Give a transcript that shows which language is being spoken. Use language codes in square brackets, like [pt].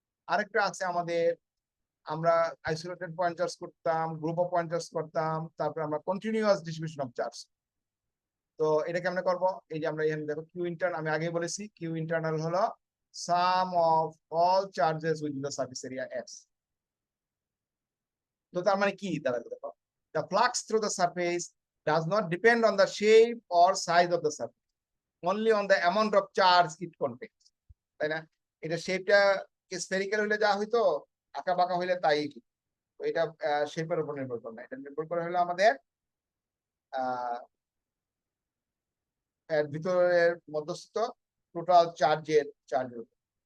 [bn] আরেকটা আছে আমাদের, আমরা আইসোলেটেড পয়েন্ট চার্জ করতাম, গ্রুপ অফ পয়েন্ট চার্জ করতাম, তারপরে আমরা কন্টিনিউয়াস ডিস্ট্রিবিউশন অফ চার্জ। তো এটা কেমনে করব, এই যে আমরা এখানে দেখো কিউ ইন্টারনাল, আমি আগেই বলেছি কিউ ইন্টারনাল হলো সাম of all charges within the surface area x. তো তার মানে কি দাঁড়াবে, দেখো [en] the flux through the surface does not depend on the shape or size of the surface, only on the amount of charge it contains, [bn] তাই না? এটা শেপটা স্ফেরিক্যাল হলে যা হইতো, আঁকা বাঁকা হইলে তাই। তো এটা শেপের উপর নির্ভর করে না, এটা নির্ভর করে হলো আমাদের এর ভিতরের মধ্যস্থ টোটাল চার্জের উপর।